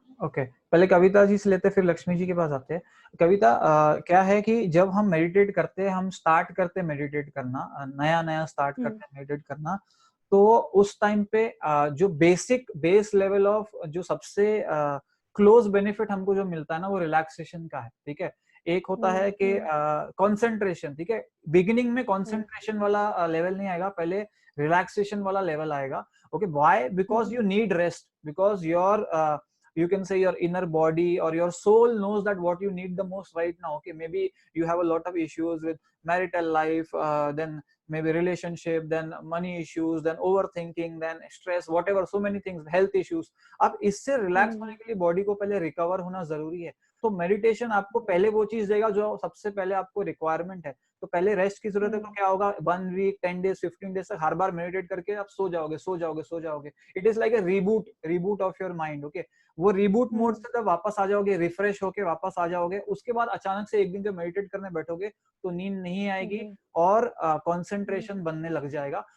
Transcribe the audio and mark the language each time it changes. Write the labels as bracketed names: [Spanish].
[Hindi] Okay, पहले कविता जी से लेते, फिर लक्ष्मी जी के पास आते हैं। कविता, क्या है कि जब हम मेडिटेट करते हैं, हम स्टार्ट करते हैं मेडिटेट करना, नया नया स्टार्ट करते हैं मेडिटेट करना, तो उस टाइम पे जो बेस लेवल ऑफ जो सबसे क्लोज बेनिफिट हमको जो मिलता है ना, वो रिलैक्सेशन का है। ठीक है, एक होता है कि कंसंट्रेशन। ठीक है, बिगिनिंग में कंसंट्रेशन वाला लेवल नहीं आएगा, पहले रिलैक्सेशन वाला लेवल आएगा। [English] Okay, why? Because you need rest, because your you can say your inner body or your soul knows that what you need the most right now. Okay, maybe you have a lot of issues with marital life, then maybe relationship, then money issues, then overthinking, then stress, whatever, so many things, health issues. [Hindi] अब इससे relax होने के लिए body को पहले recover होना जरूरी है। तो मेडिटेशन आपको पहले वो चीज देगा जो सबसे पहले आपको रिक्वायरमेंट है। तो पहले रेस्ट की जरूरत है, तो क्या होगा, 1 वीक 10 डेज 15 डेज तक हर बार मेडिटेट करके आप सो जाओगे, सो जाओगे, सो जाओगे। [English] It is like a reboot of your mind. [Hindi] Okay, वो रिबूट मोड से जब वापस आ जाओगे, रिफ्रेश होके वापस आ जाओगे, उसके बाद अचानक से एक दिन जब मेडिटेट करने बैठोगे तो नींद नहीं आएगी और कंसंट्रेशन बनने लग जाएगा।